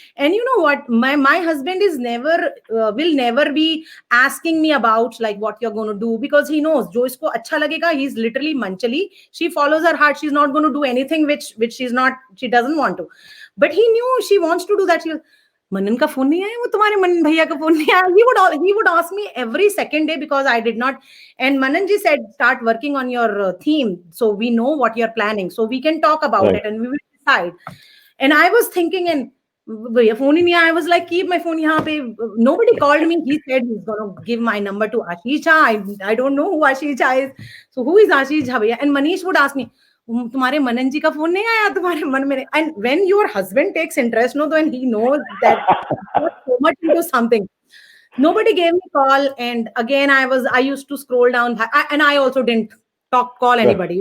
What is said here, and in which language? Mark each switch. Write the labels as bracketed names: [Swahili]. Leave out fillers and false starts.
[English] And you know what, my husband is will never be asking me about like what you're going to do, because he knows [Hindi] जो इसको अच्छा लगेगा. [English] He's literally Manchali. She follows her heart. She's not going to do anything which she doesn't want to. But he knew she wants to do that. [Hindi] मनन का phone नहीं आया, वो तुम्हारे मनन भैया का फोन नहीं आया. [English] He would ask me every second day because I did not. And Manan ji said, start working on your theme so we know what you're planning, so we can talk about it and we will decide. And I was thinking, and [Hindi] भैया phone ही नहीं आया. [English] I was like, keep my phone [Hindi] यहाँ पे. [English] Nobody called me. He said he's going to give my number to Ashish Jha. I don't know who Ashish Jha is. So who is Ashish Jha भैया? And Manish would ask me, [Hindi] तुम्हारे मनन जी का phone नहीं आया तुम्हारे मन में? [English] And when your husband takes interest, when he knows that you're so much into something, nobody gave me a call. And again, I used to scroll down, and I also didn't call anybody.